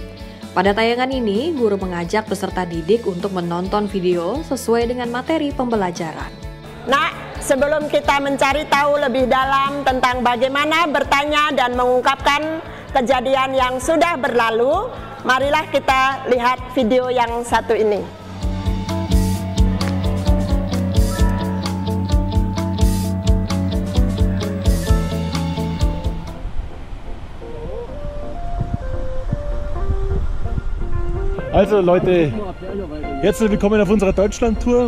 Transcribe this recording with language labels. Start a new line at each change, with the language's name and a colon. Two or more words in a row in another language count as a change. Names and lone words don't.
Indonesian: Pada tayangan ini, guru mengajak peserta didik untuk menonton video sesuai dengan materi pembelajaran. Nah, sebelum kita mencari tahu lebih dalam tentang bagaimana bertanya dan mengungkapkan kejadian yang sudah berlalu, marilah kita lihat video yang satu ini.
German: Also Leute, herzlich willkommen auf unserer Deutschland-Tour.